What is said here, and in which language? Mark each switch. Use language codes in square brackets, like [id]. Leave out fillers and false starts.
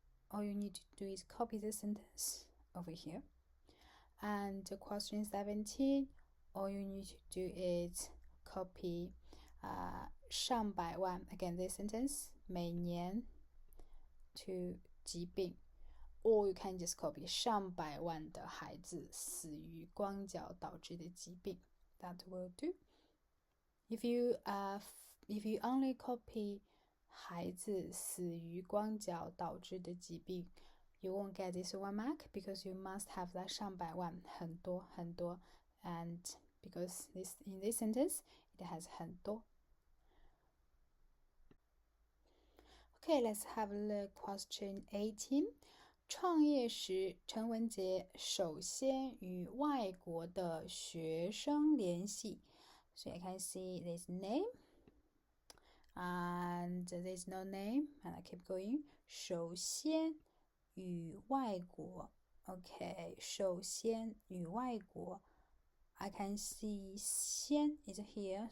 [en] All you need to do is copy the sentence over here. And question 17, all you need to do is copy 上百万 again this sentence 每年 to 疾病。 Or you can just copy [zh] 上百万的孩子死于光脚导致的疾病。 [en] That will do. If you only copy [zh] 孩子死于光脚导致的疾病 [en] you won't get this 1 mark because you must have that [zh] 上百万很多 [en] and because in this sentence it has 很多。 Okay, let's have a look. Question 18. [zh] 创业时，陈文杰首先与外国的学生联系。 [en] So I can see this name and there's no name and I keep going. [zh] 首先与外国 [en] Okay, 首先与外国 I can see 先 is here.